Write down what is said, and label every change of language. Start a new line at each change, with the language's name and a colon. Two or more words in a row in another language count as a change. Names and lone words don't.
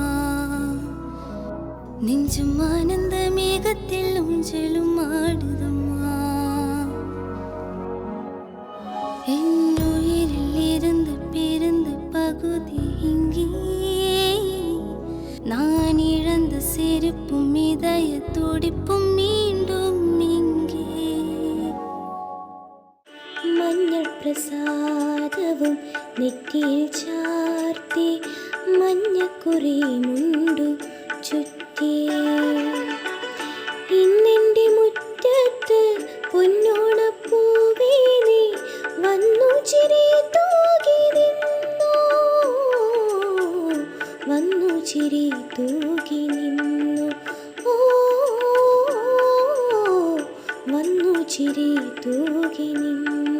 Tamil: நெஞ்சும் ஆனந்த மேகத்தில் ஊஞ்சலும் ஆடுதம்மா என்னுயிரில் இருந்து பிறந்த பகுதி இங்கே நான் இழந்த சிரிப்பும் இதய துடிப்பும் மீண்டும் இங்கே
Malayalam: മഞ്ഞൾ പ്രസാദവും നെറ്റിയിൽ ചാർത്തി മഞ്ഞക്കുറി മുണ്ടു ചുറ്റി ഇന്നെൻ്റെ മുറ്റത്ത് പൊന്നോണപ്പൂവേ നീ വന്നു ചിരി തൂകി നിന്നു വന്നു ചിരി തൂകി നിന്നു ഓ വന്നു ചിരി തൂകി നിന്നു.